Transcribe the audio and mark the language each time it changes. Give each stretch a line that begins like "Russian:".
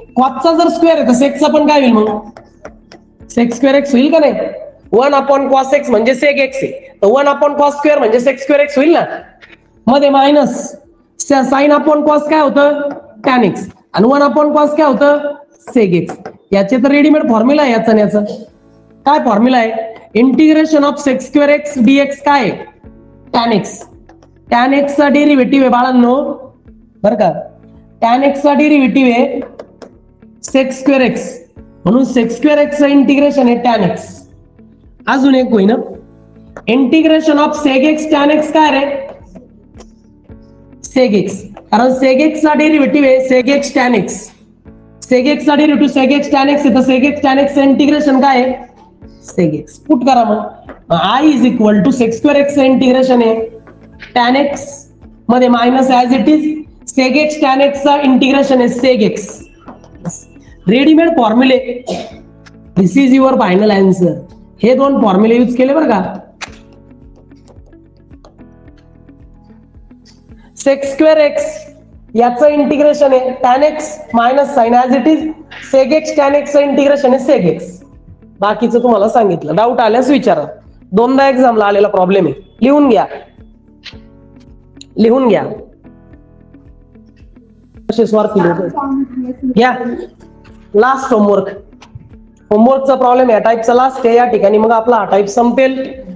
Marathi: कॉसचा जर स्क्वेअर आहे तर सेगचा पण काय होईल? मग सेक स्क्वेअर एक्स होईल का नाही? 1 अपॉन कॉस एक्स म्हणजे सेक एक्स आहे, तर 1 अपॉन कॉस स्क्वेअर म्हणजे सेक स्क्वेअर एक्स होईल ना. मध्ये मायनस साइन अपॉन कॉस काय होतं? Tan x. आणि 1 अपॉन कॉस काय होतं? सेक एक्स. याचे तर रेडीमेड फॉर्म्युला आहे याचा आणि याचा. काय फॉर्म्युला आहे? Integration of sec square x dx काय? Tan x. टॅन एक्स चा डेरिव्हेटिव्ह आहे बाळांनो, बरं का. टॅन एक्स चा डेरिव्हेटिव्ह आहे सेक स्क्वेअर एक्स, म्हणून सेक स्क्वेअर एक्स इंटिग्रेशन आहे टॅन एक्स. अजून एक होईना, integration of sec x tan x काय रे? सेक एक्स. कारण सेक एक्स चा डेरिव्हेटिव्ह आहे सेक एक्स टॅन एक्स. सेक एक्स चा डेरिव्हेटिव्ह सेक एक्स टॅन एक्स आहे, तर सेक एक्स टॅन एक्स इंटिग्रेशन काय आहे? सेक एक्स. पुट करा मग.
English: I is equal to
Marathi: sec square x integration आहे टॅन एक्स, मध्ये minus
English: as it is
Marathi: sec x tan x चा इंटिग्रेशन आहे सेक x. Readymade फॉर्म्युले
English: This is your final answer.
Marathi: हे दोन फॉर्म्युले यूज केले बरं का.
English: sec square x
Marathi: याचं इंटिग्रेशन आहे tan x minus sin
English: as it is.
Marathi: sec x tan x चं इंटिग्रेशन आहे sec x. बाकीचं तुम्हाला सांगितलं. डाऊट आल्यास विचारा. दोनदा एक्झामला आलेला प्रॉब्लेम आहे. लिहून घ्या. कसे स्वार्थी लोक. घ्या लास्ट होमवर्कचा प्रॉब्लेम या टाईपचा लास्ट आहे. या ठिकाणी मग आपला हा टाईप संपेल.